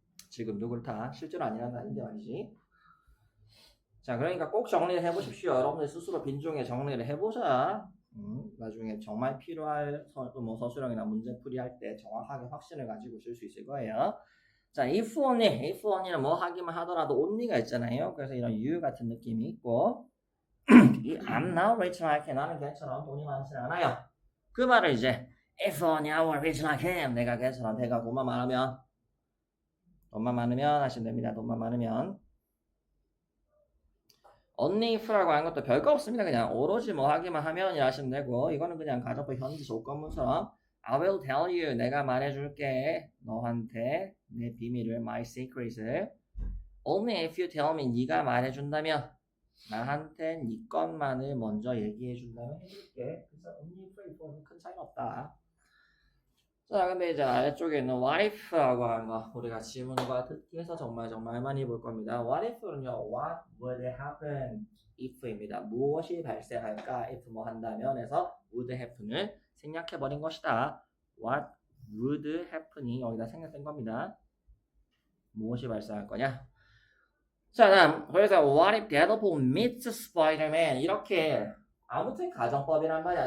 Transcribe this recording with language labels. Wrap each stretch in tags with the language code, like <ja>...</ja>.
<ko>지금도 그렇다. 실제로 아니라는 아닌데 말이지. 자, 그러니까 꼭 정리를 해보십시오. 여러분들 스스로 빈종에 정리를 해보자. 나중에 정말 필요할 서술형이나 문제풀이 할 때 정확하게 확신을 가지고 쓸 수 있을 거예요. 자, if only는 뭐 하기만 하더라도 only가 있잖아요. 그래서 이런</ko> <en>you</en> <ko>같은 느낌이 있고</ko> <en>I'm now rich like him.</en> <ko>나는 걔처럼 돈이 많지는 않아요. 그 말을 이제</ko> <en>if only I were rich like him.</en> <ko>내가 걔처럼 배가 돈만 많으면 하시면 됩니다. 돈만 많으면 only if라고 하는 것도 별거 없습니다. 그냥 오로지 뭐 하기만 하면 하시면 되고 이거는 그냥 가정법 현재 조건문처럼</ko> <en>I will tell you.</en> <ko>내가 말해줄게. 너한테 내 비밀을,</ko> <en>my secret</en> <ko>을.</ko> <en>Only if you tell me.</en> <ko>네가 말해준다면. 나한테 네 것만을 먼저 얘기해준다면 해줄게. 그래서</ko> <en>only if you</en> <ko>큰 차이는 없다. 자, 근데 이제 아래쪽에 있는 what if라고 하는 거 우리가 지문과 듣기에서 정말 많이 볼 겁니다.</ko> <en>what if는요, what would happen if입니다.</en> <ko>무엇이 발생할까 if 뭐 한다면 해서 would happen을 생략해버린 것이다.</ko> <en>what would happen</en> <ko>이 여기다 생략된 겁니다. 무엇이 발생할 거냐? 자, 다음 그래서</ko> <en>what if Deadpool meets Spider-Man</en> <ko>이렇게 아무튼 가정법이란 말이야.</ko>